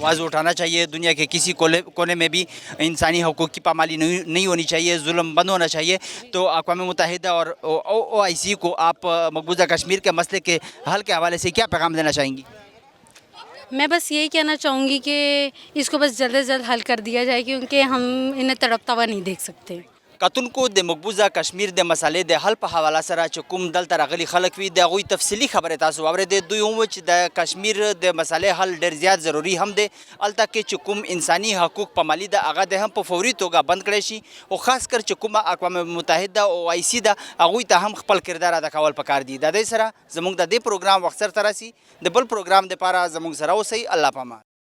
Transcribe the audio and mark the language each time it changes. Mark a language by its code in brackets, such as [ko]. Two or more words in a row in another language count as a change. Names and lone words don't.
[ur] آواز اٹھانا چاہیے دنیا کے کسی کونے میں بھی انسانی حقوق کی پامالی نہیں ہونی چاہیے ظلم بند ہونا چاہیے تو اقوام متحدہ اور او آئی سی کو آپ مقبوضہ کشمیر کے مسئلے کے حل کے حوالے سے کیا پیغام دینا چاہیں گی میں بس یہی کہنا چاہوں گی کہ اس کو بس جلد سے جلد حل کر دیا جائے کیونکہ ہم انہیں تڑپتا ہوا نہیں دیکھ سکتے [ps] کتونکو د مقبوضه کشمیر د مسالې د حل په حواله سره چې کوم دلته راغلي خلک وي د هغوی تفصیلي خبرې تاسو واورېدې دوی هم چې د کشمیر د مسالې حل ډېر زیات ضروري هم دی هلته کې چې کوم انساني حقوق پامالي ده هغه د هم په فوري توګه بند کړی شي او خاص کر چې کومه اقوام متحده او آی سی ده هغوی ته هم خپل کردار ادا کول پکار دي د دې سره زموږ د دې پروګرام وخت سره راسي د بل پروګرام دپاره زموږ سره اوسئ الله پامان